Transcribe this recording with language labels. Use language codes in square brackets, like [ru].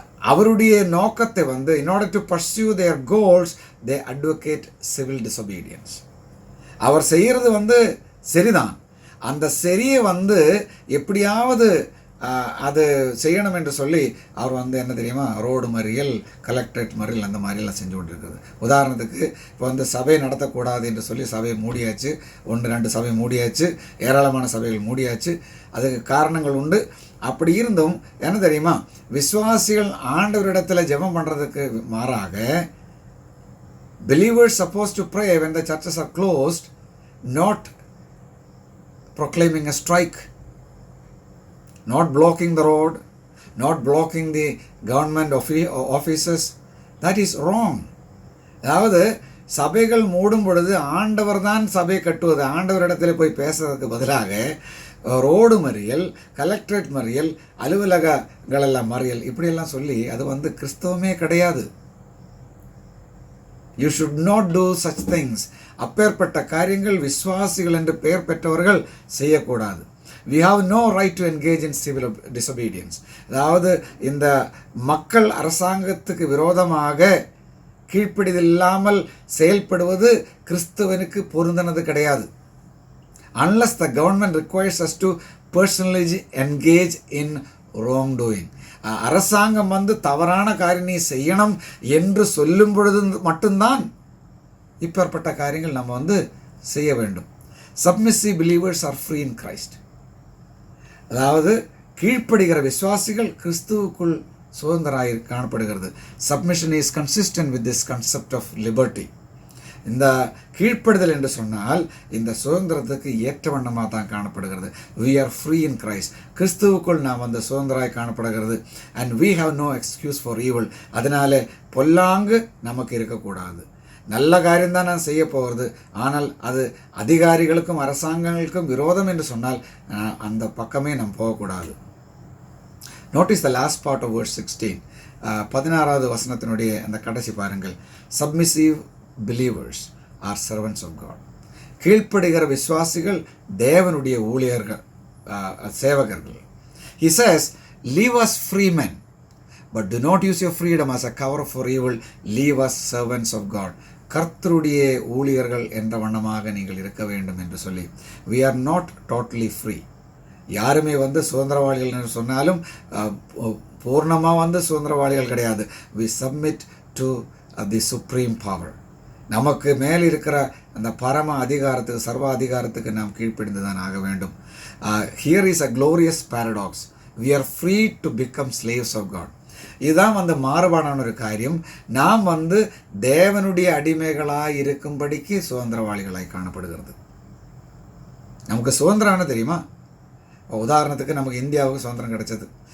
[ta] அவருடைய நோக்கத்தை [en] in order to pursue their goals they advocate civil disobedience. [ta] அவர் செய்கிறது சரிதான், அந்த சரியை எப்படியாவது அது செய்யணும் என்று சொல்லி அவர் என்ன தெரியுமா, ரோடு மறியல், கலெக்டரேட் மறியல் அந்த மாதிரிலாம் செஞ்சு கொண்டிருக்குது. உதாரணத்துக்கு இப்போ சபை நடத்தக்கூடாது என்று சொல்லி சபை மூடியாச்சு, 1-2 சபை மூடியாச்சு, ஏராளமான சபைகள் மூடியாச்சு. அதுக்கு காரணங்கள் உண்டு. அப்படி இருந்தும் என்ன தெரியுமா, விசுவாசிகள் ஆண்டவரிடத்தில் ஜெபம் பண்ணுறதுக்கு மாறாக [en] believers supposed to pray when the churches are closed, not proclaiming a strike, not blocking the road, not blocking the government offices. That is wrong. [ta] அதாவது சபைகள் மூடும் பொழுது ஆண்டவர் தான் சபை கட்டுவது, ஆண்டவரிடத்தில் போய் பேசுறதுக்கு பதிலாக ரோடு மறியல், கலெக்டரேட் மறியல், அலுவலகங்களெல்லாம் மறியல் இப்படியெல்லாம் சொல்லி அது கிறிஸ்தவமே கிடையாது. [en] You should not do such things. [ta] அப்பேற்பட்ட காரியங்கள் விசுவாசிகள் என்று பெயர் பெற்றவர்கள் செய்யக்கூடாது. [en] We have no right to engage in civil disobedience. [ta] அதாவது இந்த மக்கள் அரசாங்கத்துக்கு விரோதமாக கீழ்ப்படிதலில்லாமல் செயல்படுவது கிறிஸ்தவனுக்கு பொருந்தனது கிடையாது. [en] Unless the government requires us to personally engage in wrongdoing. [ta] அரசாங்கம் தவறான காரியம் நீ செய்யணும் என்று சொல்லும் பொழுது மட்டும்தான் இப்பேற்பட்ட காரியங்கள் நம்ம செய்ய வேண்டும். [en] Submissive believers are free in Christ. [ta] அதாவது கீழ்ப்படுகிற விசுவாசிகள் கிறிஸ்துவுக்குள் சுதந்திராய் காணப்படுகிறது. [en] Submission is consistent with this concept of liberty. [ta] இந்த கீழ்ப்படுதல் என்று சொன்னால் இந்த சுதந்திரத்துக்கு ஏற்ற வண்ணமாக தான் காணப்படுகிறது. [en] We are free in Christ. [ta] கிறிஸ்துவுக்குள் நாம் வந்து சுதந்திராய் காணப்படுகிறது. [en] And we have no excuse for evil. [ta] அதனால பொல்லாங்கு நமக்கு இருக்கக்கூடாது. நல்ல காரியம்தான் நான் செய்ய போகிறது, ஆனால் அது அதிகாரிகளுக்கும் அரசாங்கங்களுக்கும் விரோதம் என்று சொன்னால் அந்த பக்கமே நாம் போகக்கூடாது. [en] Notice the last part of verse 16. [ta] 16வது வசனத்தினுடைய அந்த கடைசி பாருங்கள். [en] Submissive believers are servants of God. [ta] கீழ்ப்படுகிற விசுவாசிகள் தேவனுடைய ஊழியர்கள், சேவகர்கள். [en] He says, leave us free men, but do not use your freedom as a cover for evil. Leave us servants of God. [ta] கர்த்தருடைய ஊழியர்கள் என்ற வண்ணமாக நீங்கள் இருக்க வேண்டும் என்று சொல்லி. [en] we are not totally free. [ta] யாருமே வந்து சுதந்திரவாளிகள் என்று சொன்னாலும் பூர்ணமாக வந்து சுதந்திரவாளிகள் கிடையாது. [en] we submit to the supreme power. [ta] நமக்கு மேல் இருக்கிற அந்த பரம அதிகாரத்துக்கு, சர்வ அதிகாரத்துக்கு நாம் கீழ்ப்படிந்து தான் ஆக வேண்டும். [en] Here is a glorious paradox. we are free to become slaves of God. [ta] இதுதான் வந்து மாறுபாடான ஒரு காரியம். நாம் வந்து தேவனுடைய அடிமைகளாக இருக்கும்படிக்கு சுதந்திரவாளிகளாய் காணப்படுகிறது. நமக்கு சுதந்திரம்னு தெரியுமா? உதாரணத்துக்கு நமக்கு இந்தியாவுக்கு சுதந்திரம் கிடைச்சது.